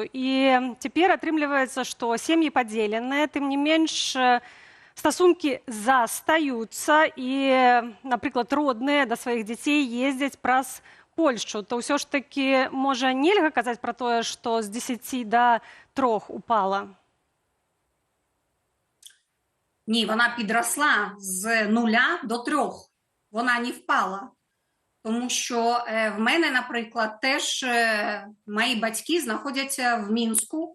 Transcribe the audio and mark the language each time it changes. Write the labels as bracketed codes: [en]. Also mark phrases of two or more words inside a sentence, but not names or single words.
[be] І цяпер атрымліваецца, што сем'і падзеленыя, тым не менш стасункі застаюцца і, напрыклад, родныя да сваіх дзяцей ездзяць праз Польшчу, то ўсё ж такі, можа, нельга казаць пра тое, што з 10 до 3 упала? [uk] Ні, вона підросла з 0 до 3. Вона не впала. Тому що в мене, наприклад, теж мої батьки знаходяться в Мінську.